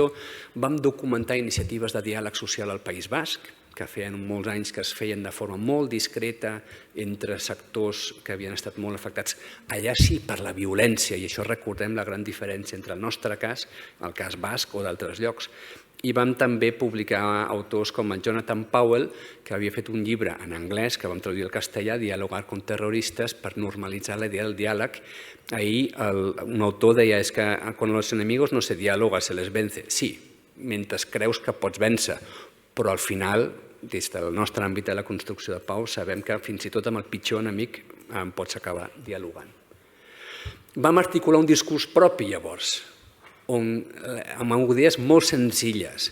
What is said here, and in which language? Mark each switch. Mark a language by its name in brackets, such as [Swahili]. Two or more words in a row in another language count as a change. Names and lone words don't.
[Catalan] Vam documentar iniciatives de diàleg social al País Basc, que feien molts anys que es feien de forma molt discreta entre sectors que havien estat molt afectats. Allà sí, per la violència, i això recordem la gran diferència entre el nostre cas, el cas basc o d'altres llocs. I vam també publicar autors com el Jonathan Powell, que havia fet un llibre en anglès, que vam traduir al castellà, [Spanish] Dialogar con terroristas, [Catalan] per normalitzar la idea del diàleg. Ahir un autor deia que [Spanish] con los enemigos no se dialoga, se les vence. [Catalan] Sí, mentre creus que pots vèncer, però al final, des del nostre àmbit de la construcció de pau, sabem que fins i tot amb el pitjor enemic pots acabar dialogant. Vam articular un discurs propi llavors, amb idees molt senzilles.